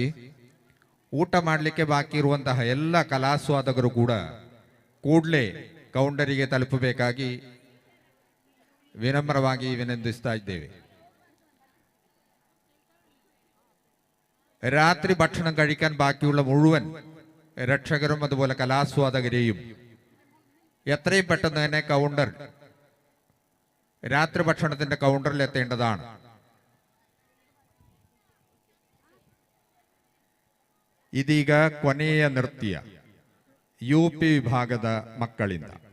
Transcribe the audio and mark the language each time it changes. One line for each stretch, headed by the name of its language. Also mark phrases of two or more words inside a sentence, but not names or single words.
Kannada: ಊಟ ಮಾಡಲಿಕ್ಕೆ ಬಾಕಿ ಇರುವಂತಹ ಎಲ್ಲ ಕಲಾಸ್ವಾದಕರು ಕೂಡ ಕೂಡಲೇ ಕೌಂಟರಿಗೆ ತಲುಪಬೇಕಾಗಿ ವಿನಮ್ರವಾಗಿ ವಿನಂತಿಸ್ತಾ ಇದ್ದೇವೆ.
Malayalam: രാത്രി ഭക്ഷണം കഴിക്കാൻ ബാക്കിയുള്ള മുഴുവൻ രക്ഷകരും അതുപോലെ കലാസ്വാദകരെയും എത്രയും പെട്ടെന്ന് തന്നെ കൗണ്ടർ രാത്രി ഭക്ഷണത്തിന്റെ കൗണ്ടറിൽ എത്തേണ്ടതാണ്.
Kannada: ಇದೀಗ ಕೊನೆಯ ನೃತ್ಯ UP ವಿಭಾಗದ ಮಕ್ಕಳಿಂದ.